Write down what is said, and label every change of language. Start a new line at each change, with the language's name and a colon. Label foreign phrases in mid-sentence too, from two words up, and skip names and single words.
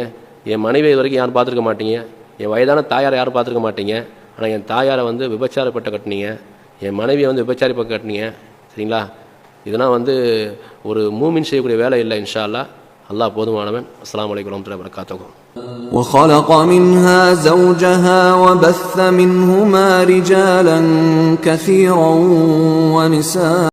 Tamil: என் மனைவி இது வரைக்கும் யாரும் பார்த்துருக்க மாட்டீங்க, என் வயதான தாயாரை யாரும் பார்த்துருக்க மாட்டீங்க. ஆனால் என் தாயாரை வந்து விபச்சாரப்பட்ட கட்டினீங்க, என் மனைவியை வந்து விபச்சாரி பக்கம் கட்டினீங்க, சரிங்களா? இதெல்லாம் வந்து ஒரு மூமின் செய்யக்கூடிய வேலை இல்லை
Arabic: إن شاء الله.
Tamil: அல்லாஹ் போதுமானவன்.
Arabic: السلام عليكم ورحمة الله وبركاته. وخلق منها زوجها وبث منهما رجالا كثيرا ونساء